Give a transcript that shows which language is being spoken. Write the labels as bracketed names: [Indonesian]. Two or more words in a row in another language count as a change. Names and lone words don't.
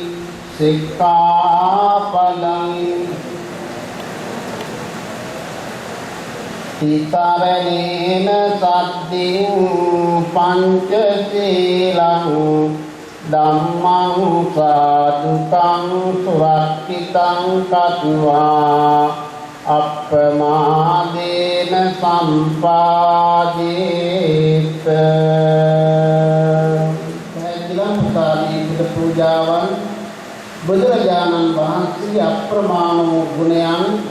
[Pali] සික්ඛාපදං තිතරණේන සද්දින් පංචශීලං ධම්මං සාදුකං සුරක්ෂිතං කତ୍වා අප්පමාදේන සම්පාදේත. [Sinhala] පැහැදිලිවම බුදු පූජාවන් බුදුරජාණන් වහන්සේ අප්‍රමාණ වූ ගුණයන්